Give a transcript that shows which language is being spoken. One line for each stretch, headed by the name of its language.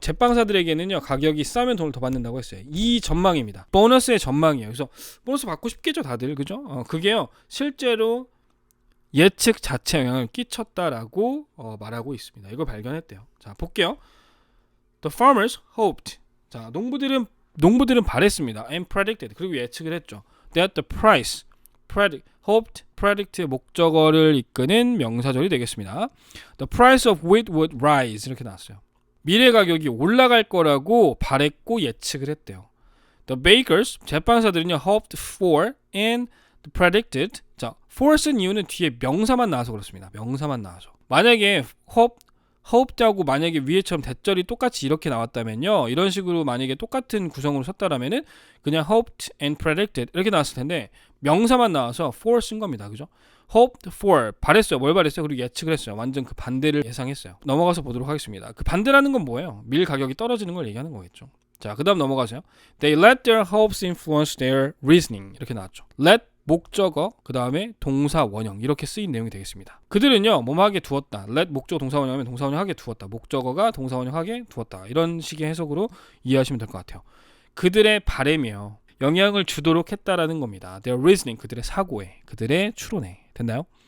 Korean: 제빵사들에게는요 가격이 싸면 돈을 더 받는다고 했어요. 이 전망입니다. 보너스의 전망이에요. 그래서 보너스 받고 싶겠죠 다들 그죠? 그게요 실제로 예측 자체 영향을 끼쳤다라고 말하고 있습니다. 이걸 발견했대요. 자, 볼게요.
English: The farmers hoped.
Korean: 자, 농부들은 바랬습니다.
English: And predicted.
Korean: 그리고 예측을 했죠.
English: That the price,
Korean: hoped, predict 목적어를 이끄는 명사절이 되겠습니다.
English: The price of wheat would rise.
Korean: 이렇게 나왔어요. 밀의 가격이 올라갈 거라고 바랬고 예측을 했대요.
English: The bakers,
Korean: 제빵사들은요,
English: hoped for and predicted.
Korean: 자, for 쓴 이유는 뒤에 명사만 나와서 그렇습니다. 명사만 나와서. 만약에 hoped하고 만약에 위에처럼 대절이 똑같이 이렇게 나왔다면요. 이런 식으로 만약에 똑같은 구성으로 썼다라면은 그냥
English: hoped and predicted
Korean: 이렇게 나왔을 텐데 명사만 나와서 for 쓴 겁니다. 그죠?
English: hoped for
Korean: 바랬어요. 뭘 바랬어요? 그리고 예측을 했어요. 완전 그 반대를 예상했어요. 넘어가서 보도록 하겠습니다. 그 반대라는 건 뭐예요? 밀 가격이 떨어지는 걸 얘기하는 거겠죠. 자, 그 다음 넘어가세요.
English: They let their hopes influence their reasoning
Korean: 이렇게 나왔죠. let 목적어 그 다음에 동사 원형 이렇게 쓰인 내용이 되겠습니다. 그들은요 뭐하게 두었다. let 목적어 동사 원형하면 동사 원형하게 두었다. 목적어가 동사 원형하게 두었다. 이런 식의 해석으로 이해하시면 될 것 같아요. 그들의 바램이요 영향을 주도록 했다라는 겁니다.
English: Their reasoning
Korean: 그들의 사고에 그들의 추론에 됐나요?